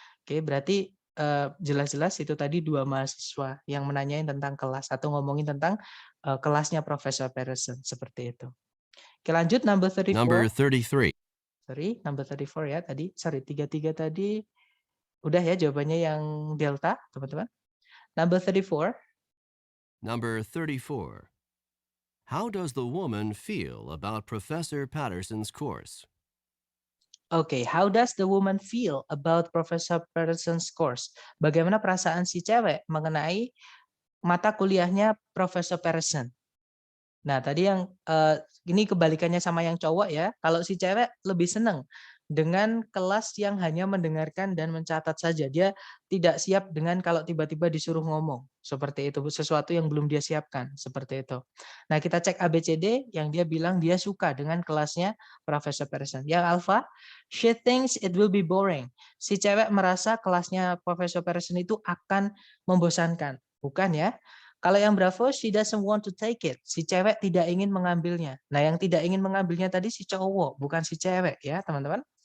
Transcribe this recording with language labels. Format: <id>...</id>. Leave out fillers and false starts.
<id>Oke, berarti jelas-jelas itu tadi dua mahasiswa yang menanyain tentang kelas atau ngomongin tentang kelasnya Profesor Patterson, seperti itu. Oke, lanjut</id> <en>number 34. Number 33. Sorry, number 34</en> <id>ya tadi.</id> <en>Sorry, 33 tadi.</en> <id>Udah ya jawabannya yang delta, teman-teman.</id> <en>Number 34. Number 34. How does the woman feel about Professor Patterson's course? Oke, how does the woman feel about Professor Patterson's course?</en> <id>Bagaimana perasaan si cewek mengenai mata kuliahnya Profesor Patterson? Nah, tadi yang ini kebalikannya sama yang cowok ya. Kalau si cewek lebih seneng dengan kelas yang hanya mendengarkan dan mencatat saja. Dia tidak siap dengan kalau tiba-tiba disuruh ngomong. Seperti itu, sesuatu yang belum dia siapkan. Seperti itu. Nah, kita cek ABCD yang dia bilang dia suka dengan kelasnya Profesor Patterson. Yang alpha,</id> <en>she thinks it will be boring.</en> <id>Si cewek merasa kelasnya Profesor Patterson itu akan membosankan. Bukan ya? Kalau yang bravo,</id> <en>she doesn't want to take it.</en> <id>Si cewek tidak ingin mengambilnya. Nah, yang tidak ingin mengambilnya tadi si cowok, bukan si cewek ya, teman-teman.</id>